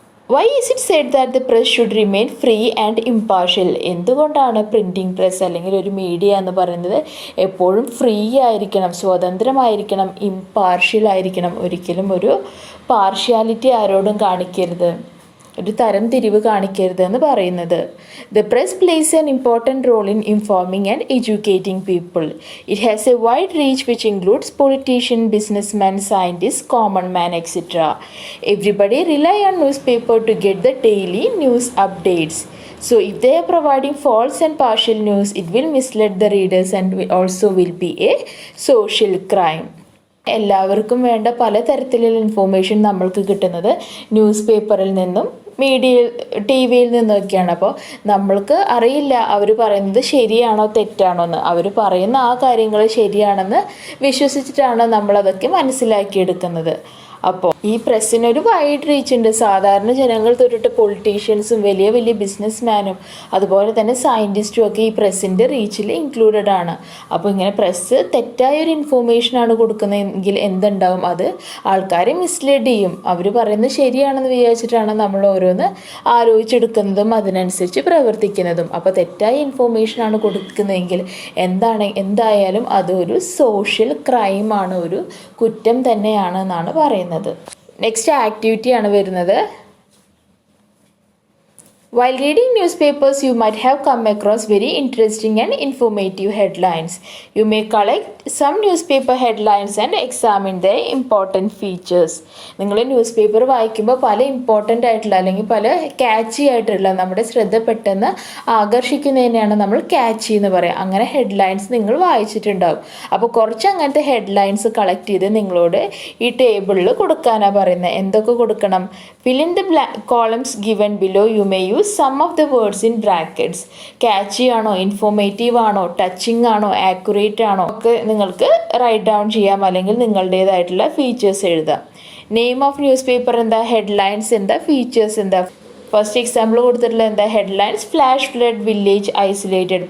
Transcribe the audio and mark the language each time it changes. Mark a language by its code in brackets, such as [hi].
[en] Why is it said that the press should remain free and impartial? [ml] എന്തുകൊണ്ടാണ് printing press അല്ലെങ്കിൽ ഒരു media എന്ന് പറയുന്നത് എപ്പോഴും ഫ്രീ ആയിരിക്കണം, സ്വതന്ത്രമായിരിക്കണം, ഇംപാർഷ്യൽ ആയിരിക്കണം, ഒരിക്കലും ഒരു പാർഷ്യാലിറ്റി ആരോടും കാണിക്കരുത്, ഒരു തരം തിരിവ് കാണിക്കരുത് എന്ന് പറയുന്നത്? [en] The press plays an important role in informing and educating people. It has a wide reach which includes politicians, businessmen, scientists, common man, etc. Everybody rely on newspaper to get the daily news updates. So if they are providing false and partial news, it will mislead the readers and also will be a social crime. [ml] എല്ലാവർക്കും വേണ്ട പലതരത്തിലുള്ള information നമ്മൾക്ക് കിട്ടുന്നത് news പേപ്പറിൽ നിന്നും T വിയിൽ നിന്നൊക്കെയാണ്. അപ്പോൾ നമ്മൾക്ക് അറിയില്ല അവർ പറയുന്നത് ശരിയാണോ തെറ്റാണോ എന്ന്. അവർ പറയുന്ന ആ കാര്യങ്ങൾ ശരിയാണെന്ന് വിശ്വസിച്ചിട്ടാണ് നമ്മളതൊക്കെ മനസ്സിലാക്കിയെടുക്കുന്നത്. അപ്പോൾ ഈ പ്രസ്സിനൊരു വൈഡ് റീച്ച് ഉണ്ട്. സാധാരണ ജനങ്ങൾ തൊട്ടിട്ട് പൊളിറ്റീഷ്യൻസും വലിയ വലിയ ബിസിനസ്മാനും അതുപോലെ തന്നെ സയൻറ്റിസ്റ്റും ഒക്കെ ഈ പ്രസ്സിൻ്റെ റീച്ചിൽ ഇൻക്ലൂഡഡ് ആണ്. അപ്പോൾ ഇങ്ങനെ പ്രസ് തെറ്റായൊരു ഇൻഫോർമേഷനാണ് കൊടുക്കുന്നതെങ്കിൽ എന്തുണ്ടാവും? അത് ആൾക്കാരെ മിസ്ലീഡ് ചെയ്യും. അവർ പറയുന്നത് ശരിയാണെന്ന് വിചാരിച്ചിട്ടാണ് നമ്മൾ ഓരോന്ന് ആലോചിച്ചെടുക്കുന്നതും അതിനനുസരിച്ച് പ്രവർത്തിക്കുന്നതും. അപ്പോൾ തെറ്റായ ഇൻഫോർമേഷനാണ് കൊടുക്കുന്നതെങ്കിൽ എന്തായാലും അതൊരു സോഷ്യൽ ക്രൈമാണ്, ഒരു കുറ്റം തന്നെയാണ് എന്നാണ് പറയുന്നത്. നെക്സ്റ്റ് ആക്ടിവിറ്റിയാണ് വരുന്നത്. [en] While reading newspapers, you might have come across very interesting and informative headlines. You may collect some newspaper headlines and examine their important features. [ml] നിങ്ങൾ ന്യൂസ് പേപ്പർ വായിക്കുമ്പോൾ പല ഇമ്പോർട്ടൻ്റ് ആയിട്ടുള്ള അല്ലെങ്കിൽ പല ക്യാച്ചി ആയിട്ടുള്ള നമ്മുടെ ശ്രദ്ധ പെട്ടെന്ന് ആകർഷിക്കുന്നതിനെയാണ് നമ്മൾ ക്യാച്ചി എന്ന് പറയുക. അങ്ങനെ ഹെഡ്ലൈൻസ് നിങ്ങൾ വായിച്ചിട്ടുണ്ടാവും. അപ്പോൾ കുറച്ച് അങ്ങനത്തെ ഹെഡ്ലൈൻസ് കളക്ട് ചെയ്ത് നിങ്ങളോട് ഈ ടേബിളിൽ കൊടുക്കാനാണ് പറയുന്നത്. എന്തൊക്കെ കൊടുക്കണം? [en] Fill in the columns given below. You may use some of the words in brackets. [ml] Catchy ആണോ, ഇൻഫോർമേറ്റീവ് ആണോ, ടച്ചിങ് ആണോ, ആക്യുറേറ്റ് ആണോ ഒക്കെ നിങ്ങൾക്ക് റൈറ്റ് ഡൗൺ ചെയ്യാം. അല്ലെങ്കിൽ നിങ്ങളുടേതായിട്ടുള്ള ഫീച്ചേഴ്സ് എഴുതാം. നെയിം ഓഫ് ന്യൂസ് പേപ്പർ എന്താ, ഹെഡ്ലൈൻസ് എന്താ, ഫീച്ചേഴ്സ് എന്താ. ഫസ്റ്റ് എക്സാമ്പിൾ കൊടുത്തിട്ടുള്ള എന്താ? [en] Headlines flash flood village isolated.